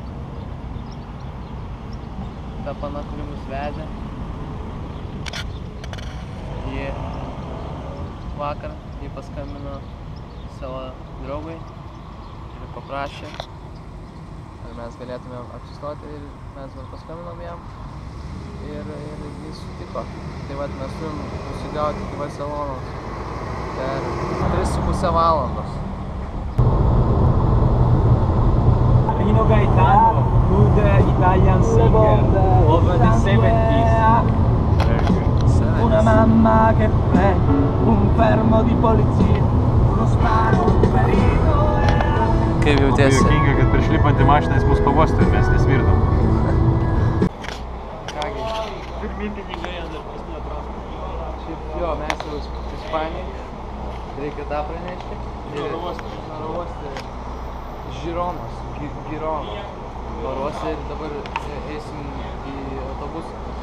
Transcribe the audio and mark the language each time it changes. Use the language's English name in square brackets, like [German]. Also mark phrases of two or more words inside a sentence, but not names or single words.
[Lithuanian] Ta pana, kuri mus vedė, ji vakar paskambino savo draugui ir paprašė, ar mes galėtume apsistoti, ir mes paskambinom jam. Ir jis sutiko. Tai vat mes turim nusigauti iki Barcelonos per 3,5 valandos. [English] Rino Gaetano, good Italian singer of the 70s. [Italian] Una mamma che prende un fermo di polizia, uno sparo, un ferito. [Lithuanian] Kaip jautiesi? Labai juokinga, kad prieš lipant į mašiną jis mus pavostų ir mes nesvirdom. Jo, mes jau Ispanijai, reikia tą pranešti. Oro uoste Žironos, oro uoste, ir dabar eisim į autobusą.